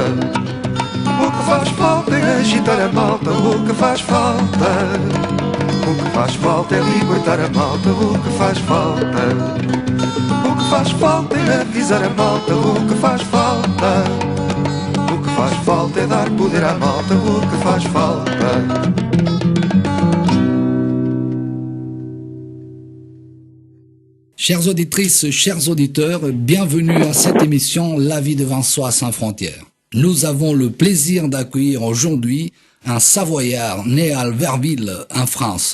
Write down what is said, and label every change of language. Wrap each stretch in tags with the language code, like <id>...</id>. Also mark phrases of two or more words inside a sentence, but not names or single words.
<pt>O que faz falta é agitar a malta, o que faz falta? O que faz falta é libertar a malta, o que faz falta? O que faz falta é avisar a malta, o que faz falta? O que faz falta é dar poder à malta, o que faz falta?</pt> <fr>Chères auditrices, chers auditeurs, bienvenue à cette émission La vie devant soi sans frontières. Nous avons le plaisir d'accueillir aujourd'hui un Savoyard né à Albertville, en France.</fr>